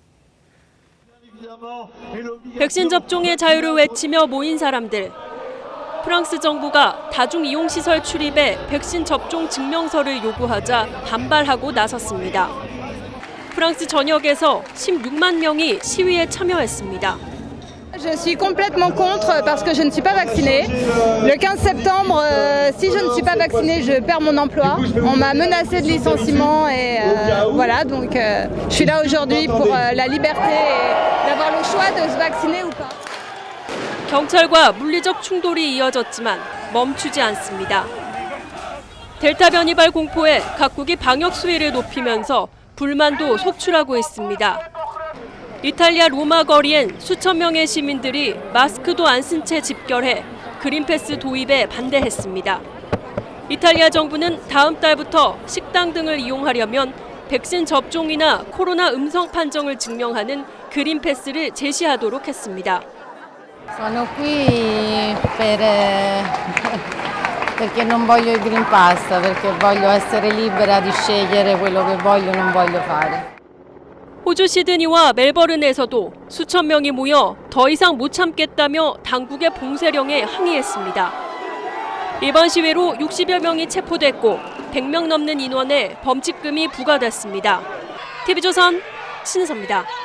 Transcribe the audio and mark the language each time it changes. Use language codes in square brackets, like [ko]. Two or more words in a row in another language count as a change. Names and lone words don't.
[ko] 백신 접종의 자유를 외치며 모인 사람들. 프랑스 정부가 다중이용시설 출입에 백신 접종 증명서를 요구하자 반발하고 나섰습니다. 프랑스 전역에서 16만 명이 시위에 참여했습니다. [fr] Je suis complètement contre parce que je ne suis pas vaccinée. Le 15 septembre, si je ne suis pas vaccinée, je perds mon emploi. On m'a menacé de licenciement et voilà, donc je suis là aujourd'hui pour la liberté et d'avoir le choix de se vacciner ou pas. [ko] 경찰과 물리적 충돌이 이어졌지만 멈추지 않습니다. 델타 변이발 공포에 각국이 방역 수위를 높이면서 불만도 속출하고 있습니다. 이탈리아 로마 거리엔 수천 명의 시민들이 마스크도 안 쓴 채 집결해 그린패스 도입에 반대했습니다. 이탈리아 정부는 다음 달부터 식당 등을 이용하려면 백신 접종이나 코로나 음성 판정을 증명하는 그린패스를 제시하도록 했습니다. [it] Sono qui perché non voglio il Green Pass, perché voglio essere libera di scegliere quello che voglio o non voglio fare. [ko] 호주 시드니와 멜버른에서도 수천 명이 모여 더 이상 못 참겠다며 당국의 봉쇄령에 항의했습니다. 이번 시위로 60여 명이 체포됐고 100명 넘는 인원에 범칙금이 부과됐습니다. TV조선 신은서입니다.